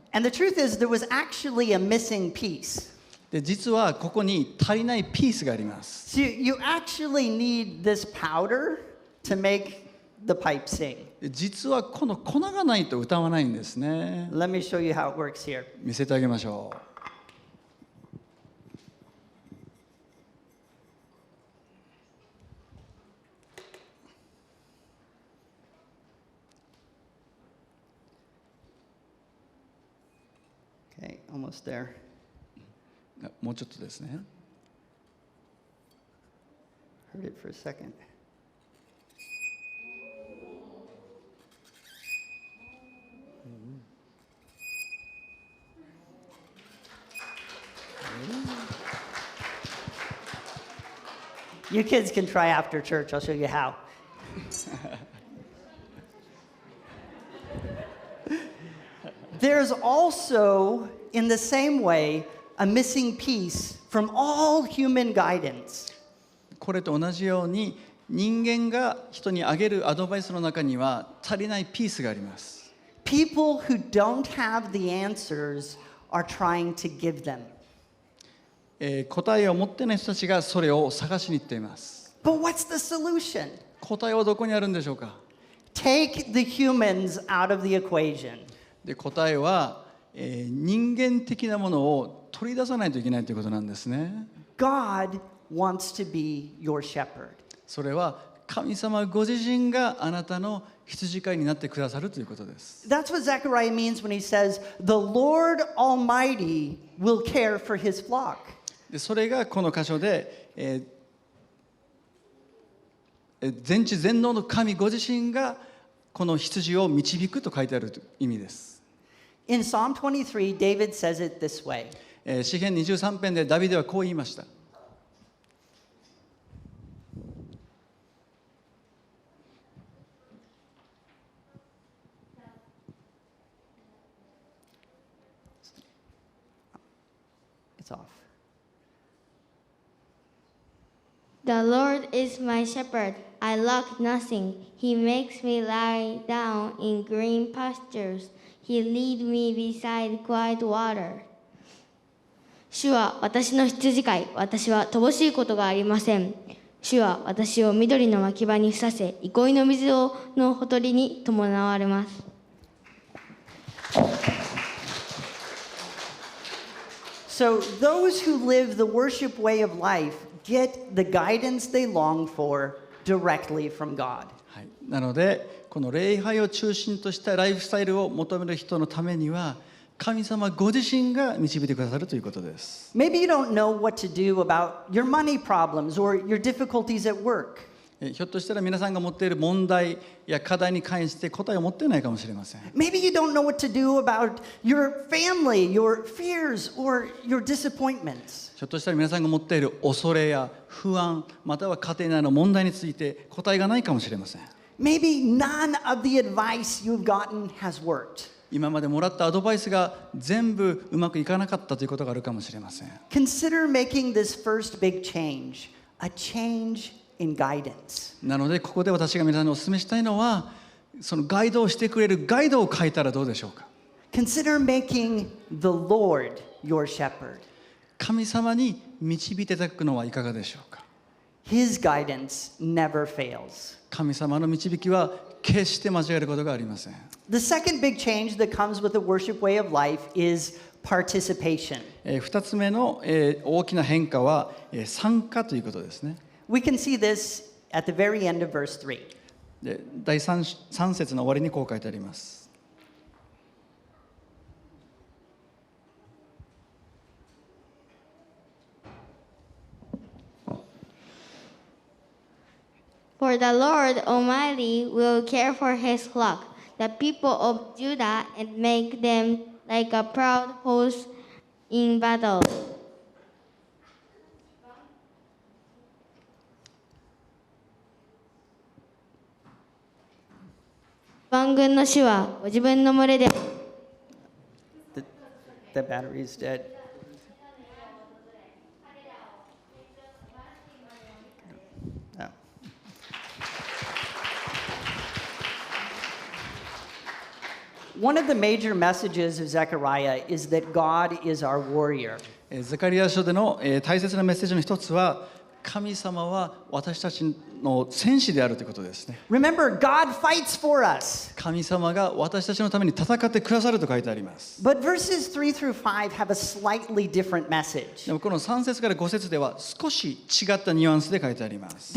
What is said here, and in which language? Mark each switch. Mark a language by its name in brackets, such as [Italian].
[English] And the truth is, there was actually a missing piece. [Japanese] で実はここに足りないピースがあります。 [English] So you actually need this powder to make the pipe sing. [Japanese] で実はこの粉がないと歌わないんですね。 [English] Let me show you how it works here. [Japanese] 見せてあげましょう。 [English] Okay, almost there. [Japanese] もうちょっとですね。 [English] Heard it for a second. You kids can try after church. I'll show you how. There's also, in the same way, a missing piece from all human guidance. [Japanese] これと同じように人間が人にあげるアドバイスの中には足りないピースがあります。 [English] People who don't have the answers are trying to give them. [Japanese] 答えを持ってない人たちがそれを探しに行っています。 [English] But what's the solution? [Japanese] 答えはどこにあるんでしょうか。 [English] Take the humans out of the equation. [Japanese] で答えは、人間的なものを取り出さないといけないということなんですね。 [English] God wants to be your shepherd. [Japanese] それは神様ご自身があなたの羊飼いになってくださるということです。 [English] That's what Zechariah means when he says, "The Lord Almighty will care for his flock." [Japanese] でそれがこの箇所で、全知全能の神ご自身がこの羊を導くと書いてある意味です。 [English] In Psalm 23, David says it this way. [Japanese] 詩編23編でダビデはこう言いました。 [English] It's off. The Lord is my shepherd. I lack nothing. He makes me lie down in green pastures. He leads me beside quiet water. [Japanese] 主は私の羊飼い。私は乏しいことがありません。主は私を緑の牧場にふさせ、憩いの水のほとりに伴われます。 [English] So those who live the worship way of life get the guidance they long for directly from God. [Japanese] はい、なのでこの礼拝を中心としたライフスタイルを求める人のためには神様ご自身が導いてくださるということです。 [English] Maybe you don't know what to do about your money problems or your difficulties at work. [Japanese] ひょっとしたら皆さんが持っている問題や課題に関して答えを持っていないかもしれません。 [English] Maybe you don't know what to do about your family, your fears, or your disappointments. [Japanese] ひょっとしたら皆さんが持っている恐れや不安、または家庭内の問題について答えがないかもしれません。 [English] Maybe none of the advice you've gotten has worked. [Japanese] 今までもらったアドバイスが全部うまくいかなかったということがあるかもしれません。 [English] Consider making this first big change, a change in guidance. [Japanese] なのでここで私が皆さんにお勧めしたいのは、そのガイドをしてくれるガイドを書いたらどうでしょうか。 [English] Consider making the Lord your shepherd. [Japanese] 神様に導いていただくのはいかがでしょうか。 [English] His guidance never fails. [Japanese] 神様の導きは決して間違えることがありません。 [English] The second big change that comes with the worship way of life is participation. [Japanese] 2つ目の大きな変化は参加ということですね。 [English] We can see this at the very end of verse 3. [Japanese] で第 3節の終わりにこう書いてあります。 [English] For the Lord Almighty will care for his flock, the people of Judah, and make them like a proud host in battle. [Japanese] 万軍の主はご自分の群れで [English] The battery is dead. Oh. One of the major messages of Zechariah is that God is our warrior. [Japanese] ゼカリヤ書での大切なメッセージの一つは、神様は私たちの戦士であるということですね。 [English] Remember, God fights for us. [Japanese] 神様が私たちのために戦ってくださると書いてあります。 [English] But verses 3 through 5 have a slightly different message. [Japanese] でもこの3節から5節では少し違ったニュアンスで書いてあります。